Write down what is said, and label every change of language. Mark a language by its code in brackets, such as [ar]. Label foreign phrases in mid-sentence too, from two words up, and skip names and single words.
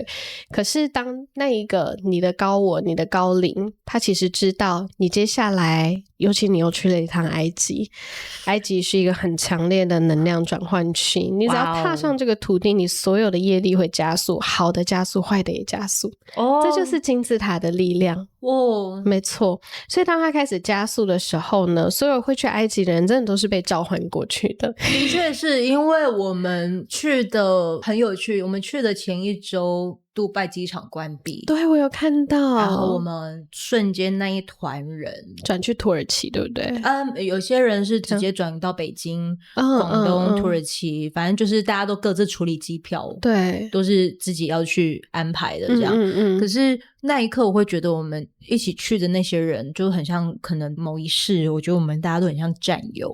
[zh] 可是當那一個你的高我，你的高靈，他其實知道你接下來，尤其你又去了一趟埃及，埃及是一個很強烈的能量轉換區，你只要踏上這個土地，你所有的業力會加速，好的加速，壞的也加速這就是金字塔的力量沒錯。所以當他開始加速的時候呢，所有會去埃及的人真的都是被召喚過去的的確是因為我們去的很有趣，我們去的前一周杜拜機場關閉，對，我有看到，然後我們瞬間那一團人轉去土耳其，對不對？有些人是直接轉到北京、廣東、土耳其，反正就是大家都各自處理機票，對，都是自己要去安排的這樣。可是那一刻我會覺得我們一起去的那些人就很像，可能某一世我覺得我們大家都很像戰友。